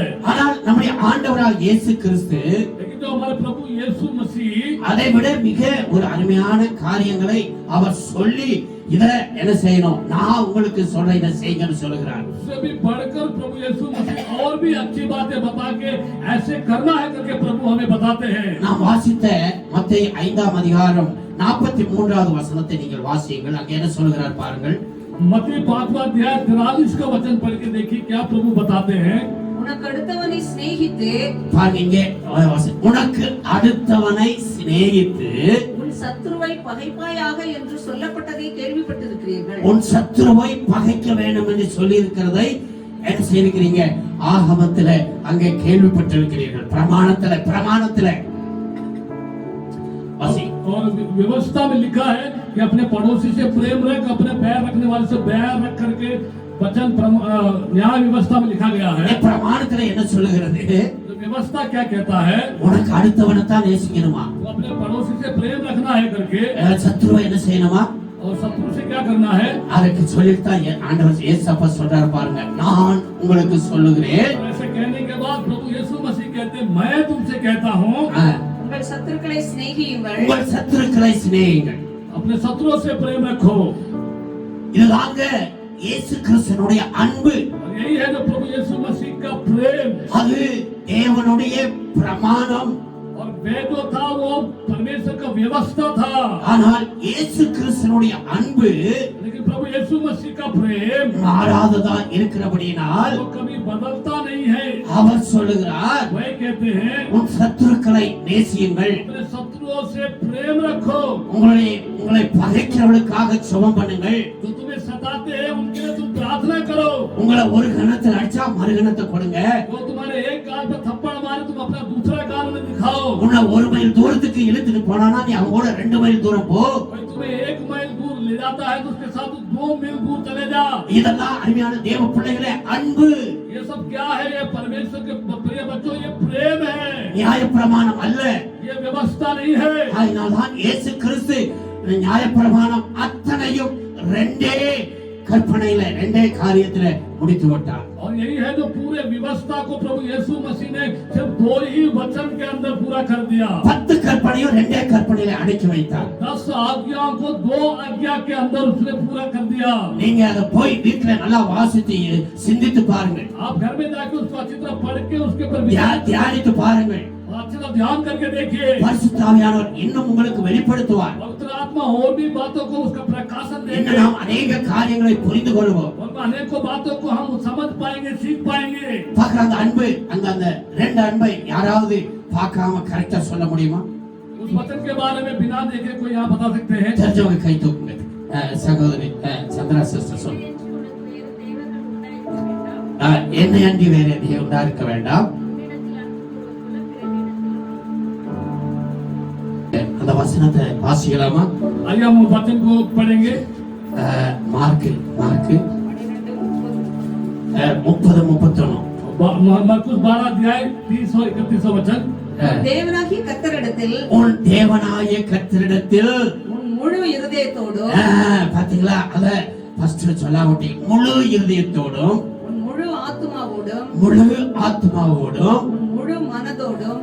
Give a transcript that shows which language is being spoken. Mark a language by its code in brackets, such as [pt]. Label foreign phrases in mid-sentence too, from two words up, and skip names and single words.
[ta] ஆனால் நம்முடைய ஆண்டவராகிய இயேசு கிறிஸ்து [hi] लेकिन जो हमारे प्रभु यीशु मसीह [ta] அதை விட மிக ஒரு அருமையான காரியங்களை அவர் சொல்லி இத என்ன செய்யணும், நான் உங்களுக்கு சொல்ற இதை செய்யுங்கன்னு சொல்லுகிறார். [hi] उससे भी बढ़कर प्रभु यीशु मसीह और भी अच्छी बातें बता के ऐसे करना है करके प्रभु हमें बताते हैं। [ta] நாம் வாசித்த மத்தேயு 5ஆம் அதிகாரம் 43வது வசனத்தை நீங்கள் வாசியுங்கள். அங்கே என்ன சொல்கிறார் பாருங்கள். [hi] मत्ती 5वां अध्याय 43 का वचन पढ़ के देखिए क्या प्रभु बताते हैं। [ta] உனக்கு அடுத்தவனை சிநேகித்து பாருங்க இங்கே உனக்கு அடுத்தவனை சிநேகித்து உன் சத்துருவை பகைப்பாயாக என்று சொல்லப்பட்டதை கேள்விப்பட்டிருக்கிறீர்கள். உன் சத்துருவை பகைக்க வேண்டும் என்று சொல்லி இருக்கிறதை என்ன செய்திருக்கிறீங்க? ஆகமத்திலே அங்கே கேள்விப்பட்டிருக்கிறீர்கள். பிரமாணத்திலே [hi] और व्यवस्था में लिखा है कि अपने पड़ोसी से प्रेम रख, अपने बैर रखने वाले से बैर रख करके वचन न्याय व्यवस्था में लिखा गया है. [ta] பிரமாணத்திலே என்ன சொல்லுகிறது? [hi] तो व्यवस्था क्या कहता है? [ta] உனக்கு அடுத்தவனை தான் நேசிக்கணுமா, [hi] तो अपने पड़ोसी से प्रेम रखना है करके, [ta] சத்துருவை என்ன செய்யணுமா? [hi] और शत्रु से क्या करना है? [ta] அதுக்கு சொல்லித்தான் ஆண்டவர் இயேசுப்பா சொல்றாரு பாருங்க, நான் உங்களுக்கு சொல்லுகிறேன். [hi] ऐसे कहने के बाद प्रभु यीशु मसीह कहते हैं, मैं तुमसे कहता हूँ [ta] உங்கள் சத்துருக்களை சிநேகியுங்கள். உங்கள் சத்துருக்களை சிநேகியுங்கள். [hi] अपने शत्रुओं से प्रेम रखो. [ta] இதுதாங்க இயேசு கிறிஸ்துவினுடைய அன்பு. [hi] और यही है जो प्रभु यीशु मसीह का प्रेम. [ta] அது தேவனுடைய பிரமாணம். [hi] और वे जो था वो परमेश्वर का व्यवस्था था. [ta] ஆனால் இயேசு கிறிஸ்துவினுடைய அன்பு [hi] लेकिन प्रभु यीशु मसीह का प्रेम [ta] மாறாததா இருக்கிறபடியினால் [hi] वो कभी बदलता नहीं है. [ta] அவர் சொல்லுகிறார், [hi] वही कहते हैं, [ta] உன் சத்துருக்களை நேசியுங்கள். [hi] अपने शत्रुओं से प्रेम रखो. [ta] உங்களை பகைக்கிறவர்களுக்காக ஜெபம் பண்ணுங்கள். [hi] जो तुम्हें सताते हैं उनके लिए तुम प्रार्थना करो. [ta] உங்களை ஒரு கணத்தில் அடிச்சா மறு கணத்தை கொடுங்க. [hi] वो तुम्हारे एक गाल पे थप्पड़ मारे, तुम अपना दूसरा गाल में दिखाओ. [ta] உன்னை ஒரு மைல் தூரத்துக்கு இழுத்துட்டு போனானா நீ அவங்க கூட 2 மைல் தூரம் போ. [hi] कोई तुम्हें 1 मील दूर ले जाता है तो उसके साथ 2 मील दूर चले जा. [ta] இதெல்லாம் அருமையான தேவ பிள்ளைகளே அன்பு. [hi] ये सब क्या है? ये परमेश्वर के प्रिय बच्चों, ये प्रेम है. [ta] நியாயப்பிரமாணம் அல்ல. [hi] ये व्यवस्था नहीं है. [ta] அதனால்தான் இயேசு கிறிஸ்து நியாயப்பிரமாணம் அத்தனையும் 2 கற்பனையில 2 காரியத்துல முடித்து விட்டார். [hi] और यही है जो पूरे व्यवस्था को प्रभु यीशु मसीह ने सिर्फ 2 ही वचन के अंदर पूरा कर दिया. [ta] 10 கற்பனையும் 2 கற்பனையில அடக்கி வைத்தார். [hi] 10 आज्ञाओं को 2 आज्ञा के अंदर उसने पूरा कर दिया. [ta] நீங்க அதை போய் வீட்டுல நல்லா வாசித்து சிந்தித்து பாருங்க. [hi] आप घर में जाकर उसको अच्छी तरह पढ़ के उसके ऊपर [ta] தியானித்து பாருங்க. [hi] अच्छी तरह ध्यान करके देखिए. [ta] பரிசுத்த ஆவியானவர் இன்னும் உங்களுக்கு வெளிப்படுத்துவார். [hi] पवित्र आत्मा और भी बातों को उसका प्रकाशन [ta] இன்னும் [hi] देंगे. [ta] நாம் अनेक காரியங்களை புரிந்து கொள்வோம். [hi] और अनेकों बातों को हम समझ पाएंगे, सीख पाएंगे. [ta] பார்க்கிற அந்த அன்பு, அந்த 2 அன்பை யாராவது பார்க்காம கரெக்டா சொல்ல முடியுமா? [hi] उस वचन के बारे में बिना देखे कोई यहाँ बता सकते हैं? [ta] தெரிஞ்சவங்க கை தூக்குங்க. சகோதரி சந்திரா சிஸ்டர் சொல்லுங்க. என்னை அண்டி வேற தேவனா இருக்க வேண்டாம். அந்த வசனத்தை வாசிக்கலாமா? [hi] आइए हम उस वचन को पढ़ेंगे. [ta] மார்க்கு 30-31. [hi] मरकुस 12 अध्याय 30 और 31 वचन. [ta] தேவனாகிய கர்த்தரிடத்தில் உன் தேவனாய கர்த்தரிடத்தில் உன் முழு இருதயத்தோடும் பாத்தீங்களா, அத ஃபர்ஸ்ட் சொல்லாமட்டி முழு இருதயத்தோடும் உன் முழு ஆத்துமாவோடும் முழு ஆத்மாவோடும் உன் முழு மனதோடும்